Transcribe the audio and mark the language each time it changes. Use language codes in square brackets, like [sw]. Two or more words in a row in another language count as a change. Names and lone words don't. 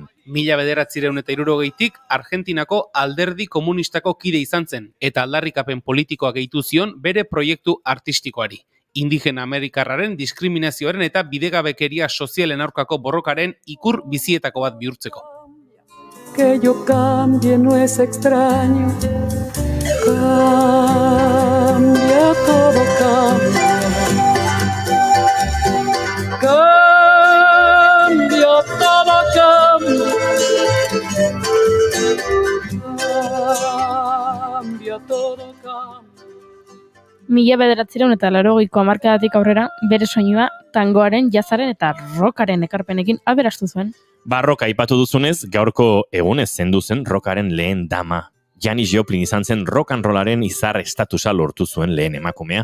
[eu] 1960tik Argentinako alderdi komunistako kide izan zen, eta aldarrikapen politikoa gehitu zion bere proiektu artistikoari. Indigena Amerikarraren diskriminazioaren eta bidegabekeria sozialen aurkako borrokaren ikur bizietako bat bihurtzeko. [es] Que yo cambie no es extraño, cambia todo cambia. Cambia, todo cambia. Cambia, todo cambia. [eu] 1980ko hamarkadatik aurrera, bere soinua tangoaren, jazzaren eta rockaren ekarpenekin aberastu zuen. Barroka aipatu duzunez, gaurko egunez zendu zen rockaren lehen dama. Janis Joplin izan zen [en] rock and rollaren [eu] izar estatusa lortu zuen lehen emakumea.